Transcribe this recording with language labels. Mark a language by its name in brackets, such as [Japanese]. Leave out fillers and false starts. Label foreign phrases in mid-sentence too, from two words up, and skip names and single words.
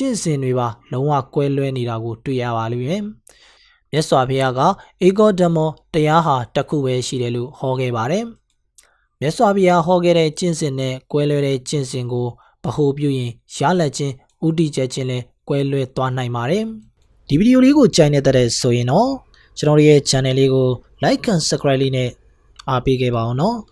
[Burmese] င့်စဉ်တွေပါလုံးဝကွဲလွဲနေတာကိုတွေ့ရပါလိမ့်မယ်မြတ်စွာဘုရားကဧကောဓမ္မတရားဟာတစ်ခုပဲရှိတယ်လို့ဟောခဲ့ပါတယ်မြတ်စွာဘုရားဟောခဲ့တဲ့ကျင့်စဉ်နဲ့ကွဲလွဲတဲ့ကျင့်စဉ်ကိုဗဟုပြုရင်ရလက်ချင်းဥတီချက်ချင်းလဲကွဲလွဲသွားနိုင်ပါတယ်ဒီဗီဒီယိုလေးကိုကြိုက်နေတဲ့ဆိုရင်တော့ကျွန်တော်ရဲ့ channel လေးကို [English] like and subscribe [Burmese] လေးနဲ့အားပေးခဲ့ပါအောင်နော်